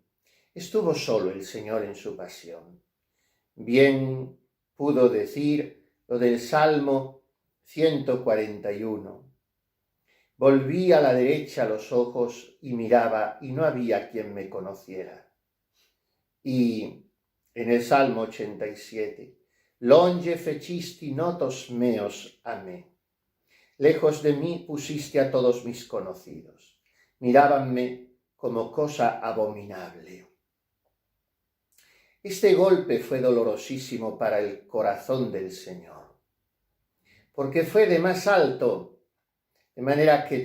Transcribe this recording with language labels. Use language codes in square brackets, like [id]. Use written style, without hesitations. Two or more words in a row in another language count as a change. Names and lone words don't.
[es] Estuvo solo el Señor en su pasión. Bien pudo decir lo del Salmo 141. Volví a la derecha los ojos y miraba, y no había quien me conociera. Y en el Salmo 87, [la] longe fecisti notos meos a me. [es] Lejos de mí pusiste a todos mis conocidos. Mirábanme como cosa abominable. Este golpe fue dolorosísimo para el corazón del Señor, porque fue de más alto, de manera que